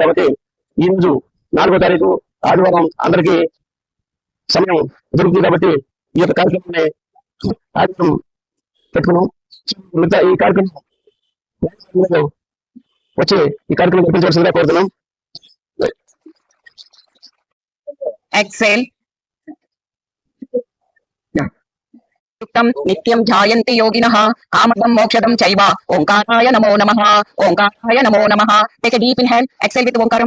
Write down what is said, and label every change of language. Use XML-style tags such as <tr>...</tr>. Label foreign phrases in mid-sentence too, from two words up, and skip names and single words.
<te>కాబట్టి ఈ రోజు 4వ తారీఖు ఆదివారం అందరికీ సమయం దొరుకుతుంది. కాబట్టి ఈ యొక్క కార్యక్రమాన్ని ఆదివారం పెట్టుకున్నాం. ఈ కార్యక్రమం వచ్చి ఈ కార్యక్రమం జరిపించవలసిందిగా కోరుతున్నాం.</te> <sa>एक्सेल नित्यं ध्यायन्ति योगिनः कामदं मोक्षदं चैव ओंकाराय नमो नमः ओंकाराय नमो नमः.</sa> <en>Take a deep inhale, exhale with ओंकारम.</en>